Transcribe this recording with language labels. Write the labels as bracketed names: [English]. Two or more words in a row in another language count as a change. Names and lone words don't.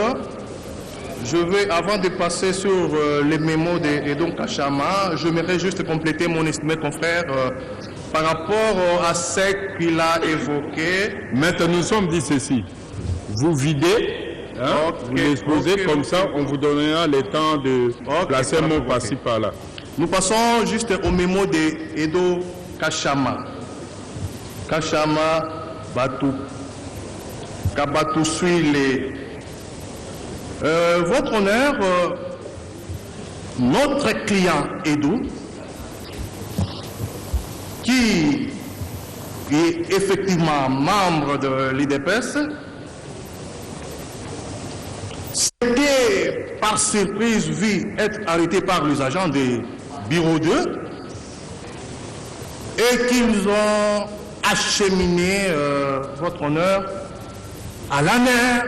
[French] Je vais, avant de passer sur les mémos d'Edon Kachama, j'aimerais juste compléter mon estimé confrère par rapport à ce qu'il a évoqué. Maintenant, nous sommes dit ceci. Vous videz, vous l'exposez, comme ça, on vous donnera le temps de placer un mot par-ci, par-là. Nous passons juste au mémo d'Edo Kachama. Kachama Batu. Kabatu suit Votre honneur, notre client Edo, qui est effectivement membre de l'IDPS, s'était par surprise vu être arrêté par les agents des bureaux 2 et qu'ils ont acheminé, votre honneur, à l'ANER.